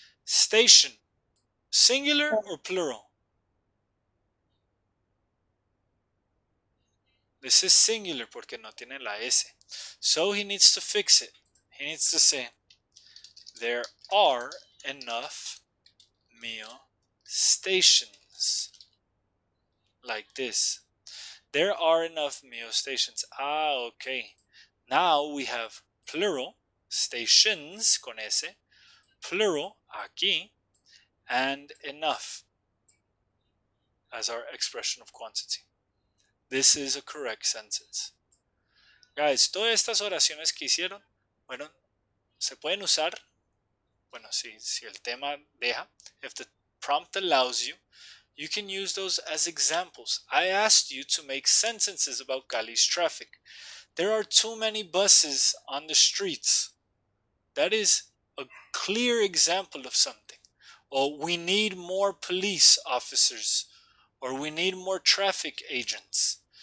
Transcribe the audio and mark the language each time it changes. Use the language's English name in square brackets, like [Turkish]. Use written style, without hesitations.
[English] Station, singular or plural? This is singular [Spanish] porque no tiene la S. [English] So he needs to fix it. He needs to say, there are enough meal stations. Like this. There are enough meal stations. Okay. Now we have plural, stations [Spanish] con S, [English] plural [Spanish] aquí, [English] and enough as our expression of quantity. This is a correct sentence. [Spanish] Guys, todas estas oraciones que hicieron, bueno, se pueden usar, bueno, si el tema deja, [English] if the prompt allows you, you can use those as examples. I asked you to make sentences about Cali's traffic. There are too many buses on the streets. That is a clear example of something. Or we need more police officers. Or we need more traffic agents.